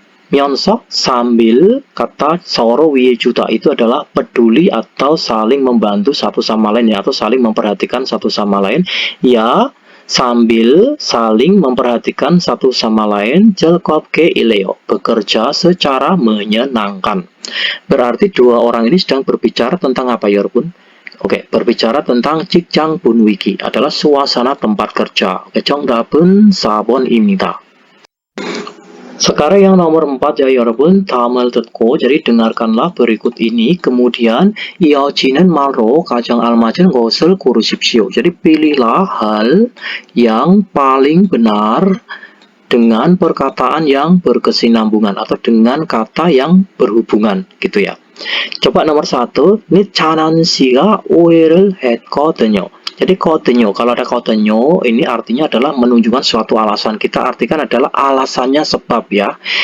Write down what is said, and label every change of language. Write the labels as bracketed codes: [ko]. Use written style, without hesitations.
[ko] Myonso [id] sambil kata [ko] 서로 위해 주다 [id] itu adalah peduli atau saling membantu satu sama lain ya, atau saling memperhatikan satu sama lain ya, sambil saling memperhatikan satu sama lain [ko] 즐겁게 일해요. [id] Bekerja secara menyenangkan. Berarti dua orang ini sedang berbicara tentang apa ya, [ko] 여러분? [id] Oke, berbicara tentang [ko] 직장 분위기 [id] adalah suasana tempat kerja. [ko] Oke, 정답은 4번입니다. [id] Sekarang yang nomor 4 ya [ko] 여러분, 다음을 듣고 [id] jadi dengarkanlah berikut ini, kemudian [ko] 이어지는 말로 가장 알맞은 것을 고르십시오. [id] Jadi pilihlah hal yang paling benar dengan perkataan yang berkesinambungan atau dengan kata yang berhubungan gitu ya. Coba nomor 1, [ko] 니찬한 씨가 오해를 했거든요. [id] Jadi 거든요, kalau ada 거든요, ini artinya adalah menunjukkan suatu alasan. Kita artikan adalah alasannya sebab ya.